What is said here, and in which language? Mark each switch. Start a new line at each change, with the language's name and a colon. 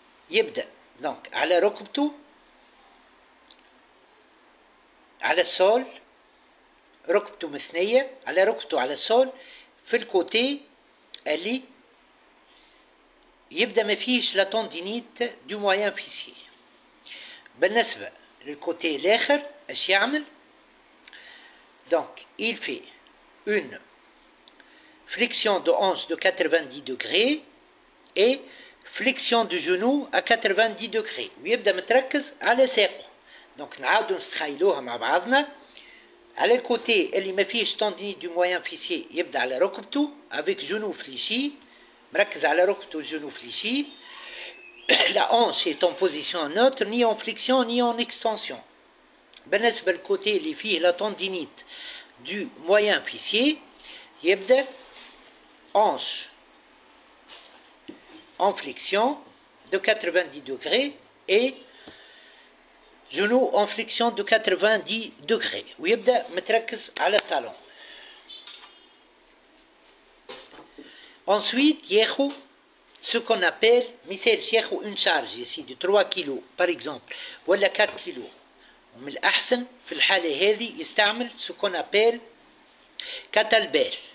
Arabic: يبدأ donc على ركبته على السول، ركبته مثنية على ركبته على السول في الكوتي اللي يبدأ ما فيش لا تندينيت دو موين فيسيي. بالنسبة للكوتي الآخر اش يعمل؟
French: Donc, il fait une flexion de hanche de 90 degrés et flexion du genou à 90 degrés.
Arabic: ويبدأ متركز على ساقه. Donc, نعاودو نستخيلوها مع بعضنا. على الكوتي اللي ما فيش tendinite du moyen fessier يبدأ على ركبته
French: avec genou fléchi.
Arabic: مركز على ركبته
French: genou fléchi. La hanche est en position neutre, ni en flexion ni en extension.
Arabic: بالنسبة للكوتي اللي فيه
French: لا tendinite du moyen fessier يبدأ hanche en flexion de 90 degrés et genou en flexion de 90 degrés
Arabic: ويبدأ متركز على
French: الtalon. Ensuite ياخو ce qu'on appelle
Arabic: مثال ياخو
French: une charge ici de 3 kg par exemple ولا 4 kg.
Arabic: ومن الأحسن في الحالة هذه يستعمل
French: ce qu'on appelle
Arabic: كاتلبال.